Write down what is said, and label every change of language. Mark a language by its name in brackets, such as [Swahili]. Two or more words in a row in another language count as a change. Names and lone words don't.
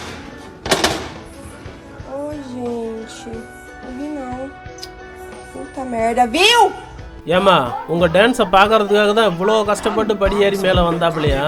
[Portuguese] Ai, gente, não vi não. Puta merda, viu? [Tamil] ஏமா, உங்க டான்ஸை பார்க்கறதுக்காக தான் இவ்வளோ கஷ்டப்பட்டு படியேறி மேலே வந்தாப்பிலையா?